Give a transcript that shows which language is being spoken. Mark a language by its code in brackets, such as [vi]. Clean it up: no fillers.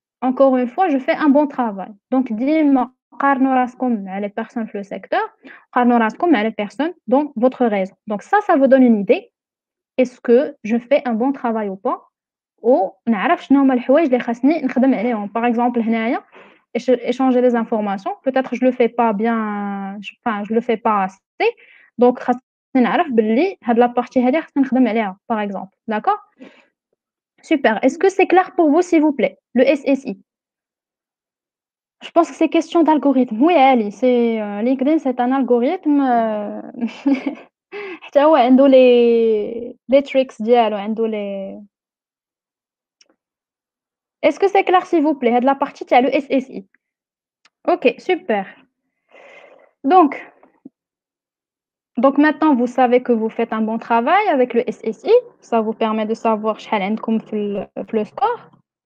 [fr] Encore une fois, je fais un bon travail. Donc, [ar] ديما قارنوا راسكم مع [fr] les personnes في le secteur, [ar] قارنوا راسكم مع [fr] les personnes dans votre réseau. Donc ça vous donne une idée. Est-ce que je fais un bon travail ou pas? [ar] ونعرف شنو هما الحوايج اللي خاصني نخدم عليهم. [fr] Par exemple هنايا échanger les informations. Peut-être je le fais pas bien, enfin, je le fais pas assez. [ar] Donc, خاصني نعرف باللي هاد [fr] la partie [ar] هادي خاصني نخدم عليها, par exemple. [fr] D'accord? Super. Est-ce que c'est clair pour vous, s'il vous plaît? Le SSI. Je pense que c'est question d'algorithme. Oui, Ali, LinkedIn, c'est un algorithme. [ar] حتى هو عنده [fr] les tricks [ar] ديالو, عنده les. [fr] Est-ce que c'est clair, s'il vous plaît? هاد la partie تاع le SSI. OK, super. Donc maintenant, vous savez que vous faites un bon travail avec le SSI. Ça vous permet de savoir [ar] شحال عندكم في [fr] le score.